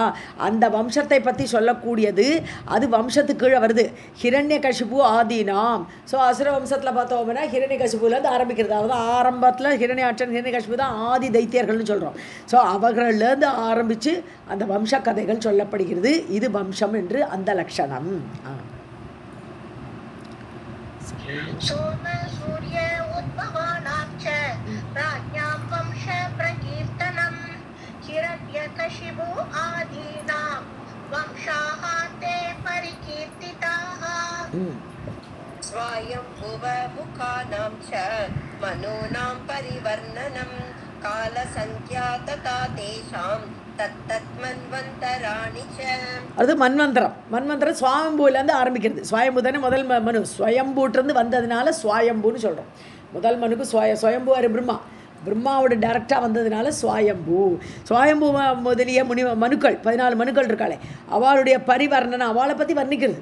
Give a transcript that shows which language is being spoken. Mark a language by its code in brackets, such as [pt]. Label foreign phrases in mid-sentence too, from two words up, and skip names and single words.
[ta] அந்த வம்சத்தை பற்றி சொல்லக்கூடியது அது வம்சத்துக்கு கீழே வருது. [sa] हिरण्यकशिपु आदीनाम्. [ta] ஸோ அசுர வம்சத்தில் பார்த்தோம்னா ஹிரண்யகசிபுலேருந்து ஆரம்பிக்கிறது. அதாவது ஆரம்பத்தில் ஹிரண்யாட்சன் ஹிரண்யகசிபு தான் ஆதி தைத்தியர்கள்னு சொல்கிறோம். ஸோ அவர்களேருந்து ஆரம்பித்து அந்த வம்ச கதைகள் சொல்லப்படுகிறது. இது வம்சம் என்று அந்த லட்சணம். [sa] सोम सूर्य उद्भवानां च राज्ञां वंश प्रकीर्तनं हिरण्यकशिपु आदीनां वंशाः ते परिकीर्तिताः. स्वायम्भुव मुखानां च मनूनां परिवर्णनं कालसंख्या तथा तेषां தன்வந்தராணி. [ta] அது மன்வந்தரம். மன்வந்தரம் சுவாயம்பூலேருந்து ஆரம்பிக்கிறது. சுவாயம்பூ தானே முதல் மனு, ஸ்வயம்பூட்டிருந்து வந்ததுனால சுவாயம்பூன்னு சொல்கிறோம். முதல் மனுக்கு சுவயம்பூ அது பிரம்மாவோட டைரக்டாக வந்ததுனால சுவாயம்பூ. சுவாயம்பூ முதலிய மனுக்கள் 14 மனுக்கள் இருக்காளே, அவளுடைய பரிவர்ணனை, அவளை பற்றி வர்ணிக்கிறது.